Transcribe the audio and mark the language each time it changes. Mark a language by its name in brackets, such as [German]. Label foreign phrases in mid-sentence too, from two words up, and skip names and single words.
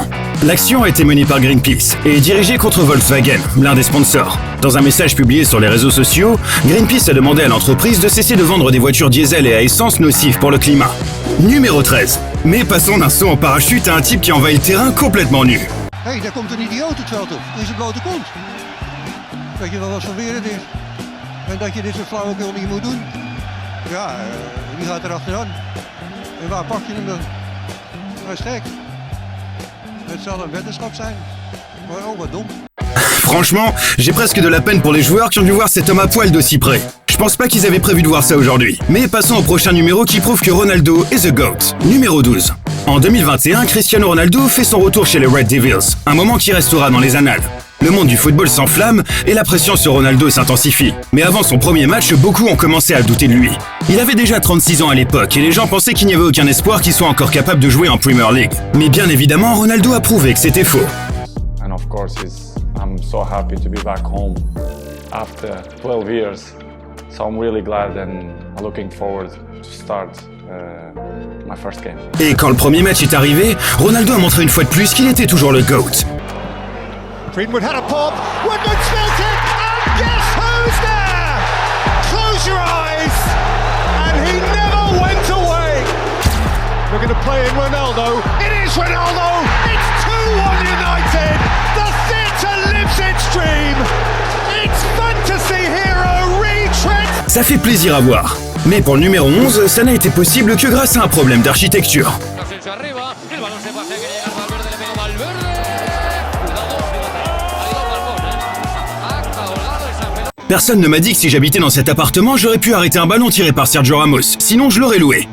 [French] L'action a été menée par Greenpeace et dirigée contre Volkswagen, l'un des sponsors. Dans un message publié sur les réseaux sociaux, Greenpeace a demandé à l'entreprise de cesser de vendre des voitures diesel et à essence nocives pour le climat. Numéro 13. Mais passons d'un saut en parachute à un type qui envahit le terrain complètement nu. [Dutch] Hey, daar komt een idioot het veld op. In zijn blote kont. Weet je wel wat voor weer het is? En dat je dit soort flauwekul niet moet doen? Ja, die gaat er achteraan. En waar pak je hem dan? Hij is gek. Het zal een weddenschap zijn. Maar oh, wat dom. [French] Franchement, j'ai presque de la peine pour les joueurs qui ont dû voir cet homme à poil d'aussi près. Je pense pas qu'ils avaient prévu de voir ça aujourd'hui. Mais passons au prochain numéro qui prouve que Ronaldo est [English] the GOAT. [French] Numéro 12. En 2021, Cristiano Ronaldo fait son retour chez les Red Devils, un moment qui restera dans les annales. Le monde du football s'enflamme et la pression sur Ronaldo s'intensifie. Mais avant son premier match, beaucoup ont commencé à douter de lui. Il avait déjà 36 ans à l'époque et les gens pensaient qu'il n'y avait aucun espoir qu'il soit encore capable de jouer en Premier League. Mais bien évidemment, Ronaldo a prouvé que c'était faux. [English] And of course, I'm so happy to be back home after 12 years. So I'm really glad and looking forward to start my first game. [French] Et quand le premier match est arrivé, Ronaldo a montré une fois de plus qu'il était toujours le GOAT. [English] Greenwood had a pop, Woodward spilt it, and guess who's there? Close your eyes, and he never went away. We're going to play in Ronaldo, it is Ronaldo, it's 2-1 United, the theatre lives its dream, it's fantasy hero retread. [French] Ça fait plaisir à voir. Mais pour le numéro 11, ça n'a été possible que grâce à un problème d'architecture. Personne ne m'a dit que si j'habitais dans cet appartement, j'aurais pu arrêter un ballon tiré par Sergio Ramos, sinon je l'aurais loué.